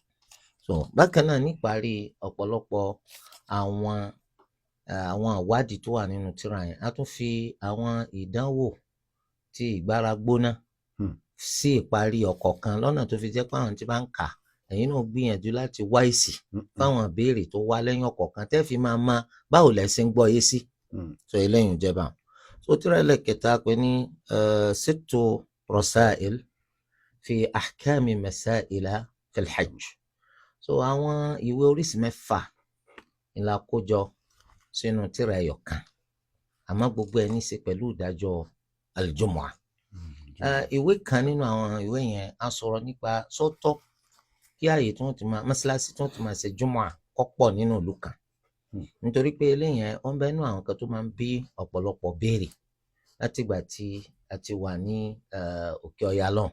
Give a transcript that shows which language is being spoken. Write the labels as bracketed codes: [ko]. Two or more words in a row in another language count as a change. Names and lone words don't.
[yo] So bákan náà níparí ọ̀pọ̀lọpọ̀ àwọn àwádìí tó wà nínú tírà yẹn a tún fi àwọn ìdánwò tí ìgbára gbóná sí ìparí ọ̀kọ̀ọ̀kan lọ́nà tó fi jẹ́ pé àwọn tí bá ń kà ẹ̀yin náà gbìyànjú láti wá èsì fáwọn ìbéèrè tó wá lẹ́yìn ọ̀kọ̀ọ̀kan tẹ́ fi máa báwo lẹ ṣe ń gbọ́ yé sí. So eléyìí ń jẹba. So tírà ẹlẹ́kẹta pé ní sittu rasail fi ahkami masaila fil hajj. So àwọn ìwé oríṣi 6 ìlà kójọ sínú tírà ẹyọ kan àmọ́ gbogbo ẹ̀ ní í ṣe pẹ̀lú ìdájọ́ al-jumu'ah. Ìwé kan nínú àwọn ìwé yẹn á sọ̀rọ̀ nípa sọ́tọ̀ kí ààyè tí wọ́n ti máa mọ́ṣáláṣí tí wọ́n ti máa ṣe jumu'ah kó pọ̀ nínú ìlú kan nítorí pé eléyìí ó ń bẹ nínú àwọn kan tó máa ń bí ọ̀pọ̀lọpọ̀ béèrè láti ìgbà tí a ti wà ní òkè ọya lọ́hùn.